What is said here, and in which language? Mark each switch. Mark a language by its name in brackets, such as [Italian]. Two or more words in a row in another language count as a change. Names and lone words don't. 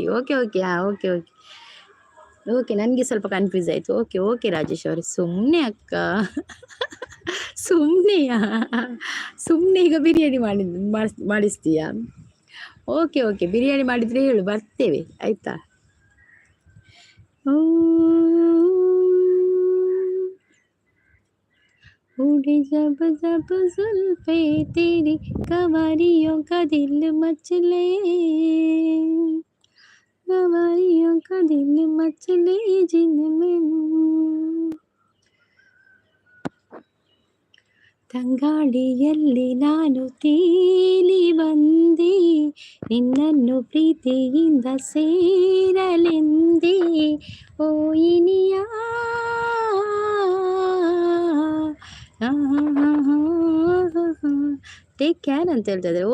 [English] OK OK OK OK OK, [Kannada] ನನಗೆ ಸ್ವಲ್ಪ ಕನ್ಫ್ಯೂಸ್ ಆಯಿತು. [English] OK OK [Kannada] ರಾಜೇಶ್ ಅವರೇ, ಸುಮ್ಮನೆ ಅಕ್ಕ, ಸುಮ್ಮನೆ ಈಗ ಬಿರಿಯಾನಿ ಮಾಡಿಸ್ತೀಯಾ? [English] OK OK, [Kannada] ಬಿರಿಯಾನಿ ಮಾಡಿದರೆ ಹೇಳು, ಬರ್ತೇವೆ ಆಯಿತಾ? [Hindi] उड़े जब जब जुल्फे तेरी कवारियों का दिल मचले, कवारियों का दिल मचले जिनमें [Kannada] ತಂಗಾಳಿಯಲ್ಲಿ ನಾನು ತೇಲಿ ಬಂದೆ, ನಿನ್ನನ್ನು ಪ್ರೀತಿಯಿಂದ ಸೇರಲೆಂದೇ. ಓ ಇನಿಯ [English] take care [Kannada] ಅಂತ ಹೇಳ್ತಾ ಇದ್ದಾರೆ.